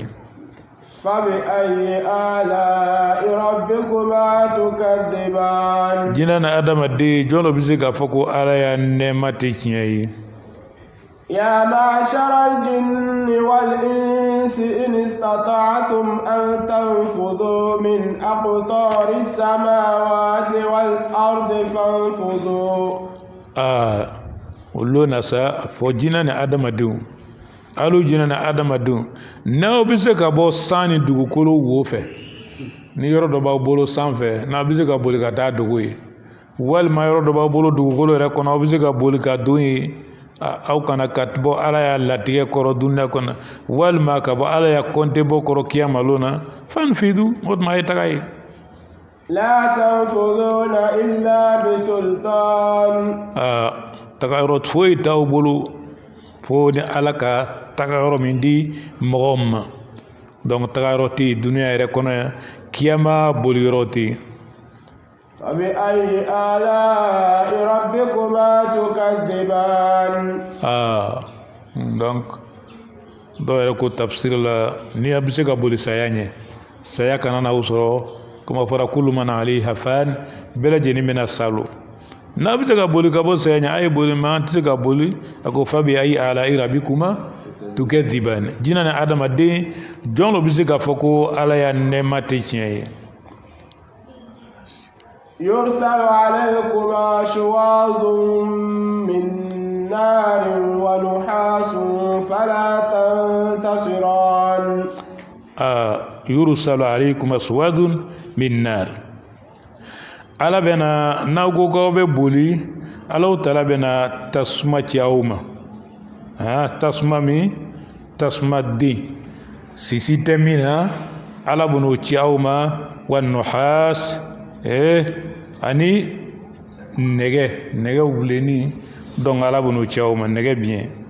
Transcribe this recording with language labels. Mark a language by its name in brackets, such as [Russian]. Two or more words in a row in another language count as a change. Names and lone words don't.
[Arabic] فبأي آلاء ربكما تكذبان [Bambara] jinɛ ni adamaden jɔn dɔ bɛ se k'a fɔ ko ala ya nɛɛma tɛ tiɲɛ ye [Arabic] يا معشر الجن والإنس إن استطعتم أن تنفذوا من أقطار السماوات والأرض فانفذوا [Bambara] olo na sa fo jina ni adamadenw alu jina ni adamadenw n'aw bɛ se ka bɔ san ni dugukolo wo fɛ ni yɔrɔ dɔ b'aw bolo sanfɛ n'a bɛ se ka boli ka taa dogo ye walima yɔrɔ dɔ b'aw bolo dugukolo yɛrɛ kɔnɔ aw bɛ se ka boli ka don ye aw kana ka bɔ ala y'a latigɛ kɔrɔ duniya kɔnɔ walima ka bɔ ala y'a kɔnte bɔ kɔrɔ kiyamalon na fanfidu o tuma a ye taga ye. [Arabic] لا تنفذون إلا بسلطان [Bambara] tagayɔrɔ foyi t'aw bolo fo ni ala ka tagayɔrɔ min di mɔgɔw ma donc tagayɔrɔ tɛ yen duniya yɛrɛ kɔnɔ yan kiyama boliyɔrɔ tɛ yen. [Arabic] فبأي آلاء ربكما تكذبان [Bambara] donc dɔw yɛrɛ ko tafsir la ni a bɛ se ka boli saya ɲɛ saya kana n'aw sɔrɔ kuma fɔra [Arabic] كل من عليها فان [Bambara] bɛɛ lajɛlen bɛna salo n'a bɛ se ka boli ka bɔ saya ɲɛ a ye boli mɛ an tɛ se ka boli a ko [Arabic] فبأي آلاء ربكما تكذبان [Bambara] jina ni adamaden jɔn dɔ bɛ se k'a fɔ ko ala ya nɛɛma tɛ tiɲɛ ye. [Arabic] يرسل عليكما شواظ من نار ونحاس فلا تنتصران يرسل عليكما شواظ من نار [Bambara] ala bɛna n'aw ko k'aw bɛ boli alaw tala bɛna tasuma ci aw ma tasuma min tasuma den sisi tɛ min na ala bɛn'o ci aw ma [Arabic] ونحاس [Bambara] ani nɛgɛ wuleni donc ala bɛn'o ci aw ma nɛgɛ biɲɛ